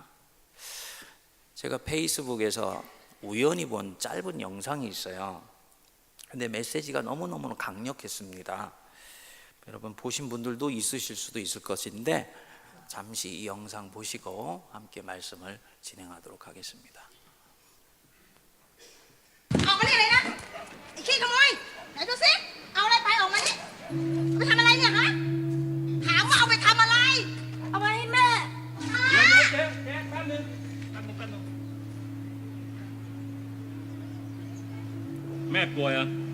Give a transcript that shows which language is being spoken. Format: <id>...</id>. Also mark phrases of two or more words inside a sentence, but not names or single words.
<ko>제가 페이스북에서 우연히 본 짧은 영상이 있어요. 근데 메시지가 너무너무 강력했습니다. 여러분 보신 분들도 있으실 수도 있을 것인데, 잠시 이 영상 보시고 함께 말씀을 진행하도록 하겠습니다.</ko> <th>ออกมานี่เลยนะไอ้ขี้ขโมยไหนดูสิเอาอะไรไปออกมานี่เอาไปทำอะไรเนี่ยฮะถามว่าเอาไปทำอะไรเอาไปให้แม่ เจ๊แป๊บนึงแม่ป่วยเหรอ</th>